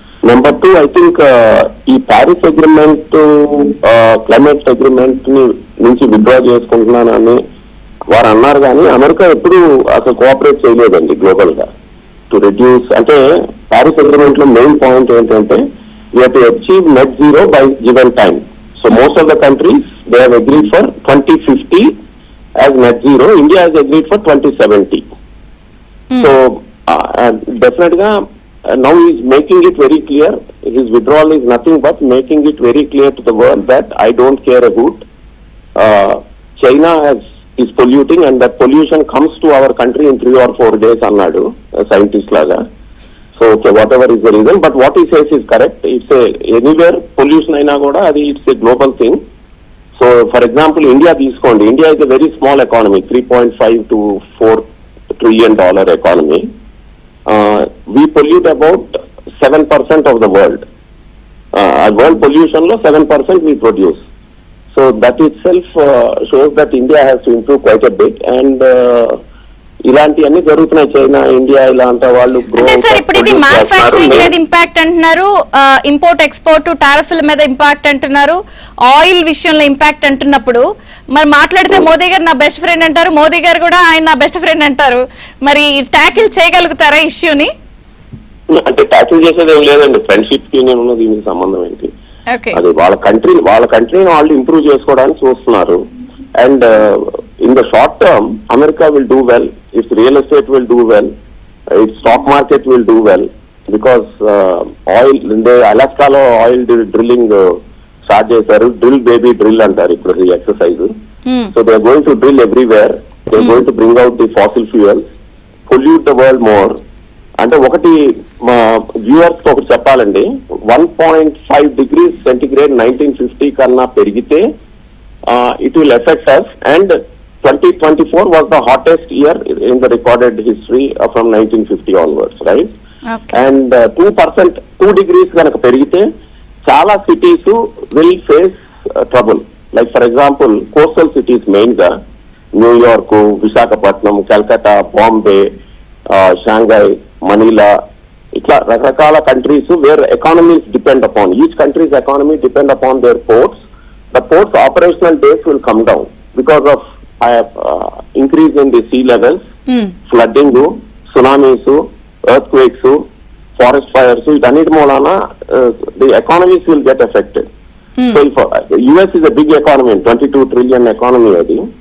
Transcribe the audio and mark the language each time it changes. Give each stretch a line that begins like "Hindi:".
Telugu: Number 2, I think ఈ Paris agreement, climate agreement నుంచి withdraw చేసుకుంటున్నానని వారు అన్నారు, కానీ అమెరికా ఎప్పుడు అసలు కోఆపరేట్ చేయలేదండి గ్లోబల్ గా టు రిడ్యూస్.
English: అంటే Paris agreement లో main point ఏంటంటే we have to achieve net zero by given time. So most of the countries, they have agreed for 2050 as net zero. India has agreed for 2070. So definitely now he is making it very clear. His withdrawal is nothing but making it very clear to the world that I don't care a hoot. China is polluting, and that pollution comes to our country in 3 or 4 days
Telugu: annadu scientist laga.
English: So okay, whatever is the reason, but what he says is correct. It's anywhere pollution
Telugu: aina kuda adi
English: it's a global thing. So for example, India
Telugu: తీసుకోండి,
English: India is a very small economy, $3.5 to $4 trillion economy. We pollute about 7% of the world. World pollution lo 7% we produce. So that itself shows that India has to improve quite a bit, and
Telugu: ఇలాంటివన్నీ జరుగుతున్నాయి. China, India ఇలాంటి వాళ్ళు sir ఇప్పుడు ఇది manufacturing మీద impact అంటున్నారు, import export టారిఫ్ల మీద impact అంటున్నారు, ఆయిల్ విషయంలో ఇంపాక్ట్ అంటున్నప్పుడు మరి మాట్లాడితే మోదీ గారు నా బెస్ట్ ఫ్రెండ్ అంటారు, మోదీ గారు కూడా ఆయన నా బెస్ట్ ఫ్రెండ్ అంటారు. మరి ట్యాకిల్ చేయగలుగుతారా ఇష్యూని? అంటే ట్యాకిల్ చేసేది ఏం లేదండి, ఫ్రెండ్షిప్ కి ఉన్నది దీనికి సంబంధం ఏంటి? అది వాళ్ళ కంట్రీని వాళ్ళు ఇంప్రూవ్ చేసుకోవడానికి చూస్తున్నారు.
English: And in the short term, America will do well, its real estate will do well, its stock market will do well. Because oil అలాస్కాలో oil drilling start చేశారు. Drill baby drill
Telugu: అంటారు ఇప్పుడు ఈ
English: Exercise. So they are going to drill everywhere. They are going to bring out the fossil fuels, pollute the world more.
Telugu: అంటే ఒకటి మా viewers కి ఒకటి చెప్పాలండి, 1.5 degrees centigrade 1950 కన్నా పెరిగితే
English: It will effect us. And 2024 was the hottest year in the recorded history from 1950 onwards, right? Okay. And 2%, 2 degrees
Telugu: కనుక పెరిగితే చాలా
English: Cities will face trouble. Like for example coastal cities main గా New York, Visakhapatnam, Calcutta, Bombay, Shanghai, Manila, ఇట్లా రకరకాల countries where economies depend upon, each countries economy depend upon their ports. The ports operational days will come down because of increase in the sea levels, flooding, tsunamis, earthquakes, forest fires.
Telugu: వీటన్నిటి మూలాన
English: the economies will get affected. So if the US is a big economy, 22 trillion economy adi.